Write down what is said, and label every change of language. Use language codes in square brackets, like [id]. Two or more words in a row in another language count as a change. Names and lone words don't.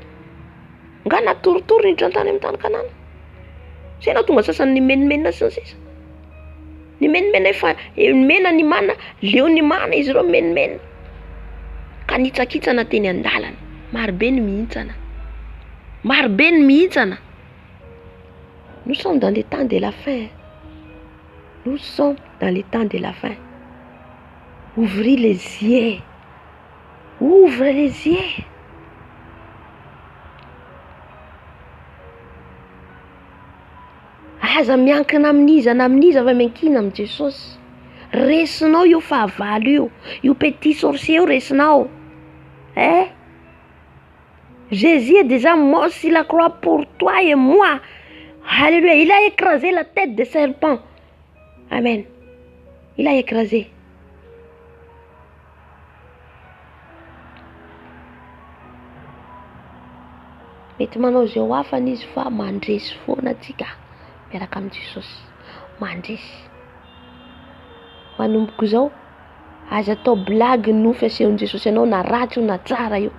[mg] Nga natoritory niditra tany amin'ny tany Kanana. Zay nahatonga sasany nimenimenina sy ny sisa. Nimenimena efa mena ny mana, leo ny mana izy ireo menimena. Ka nitsakitsana teny an-dalana. Marobe ny mihintsana. Marobe ny mihintsana. [fr] Nous sommes dans les temps de la fin. Nous sommes dans les temps de la fin. Ouvrez les yeux. Ouvre les yeux. [mg] Aza miankina amin'iza na amin'iza va miankina amin'ny Jesosy. Resinao io fahavalo io [fr] petit sorcier [mg] io resinao. [fr] Jésus est déjà mort sur la croix pour toi et moi. Alléluia. Il a écrasé la tête de serpent. Amen. Il a écrasé. [mg] Mety manao zay ho afana izy fa mandresy foana atsika miaraka amin'ny Jesosy. Mandresy. Manomboka izao aza atao blague no fesehon'i Jesosy ianao na ratsy io na tsara io.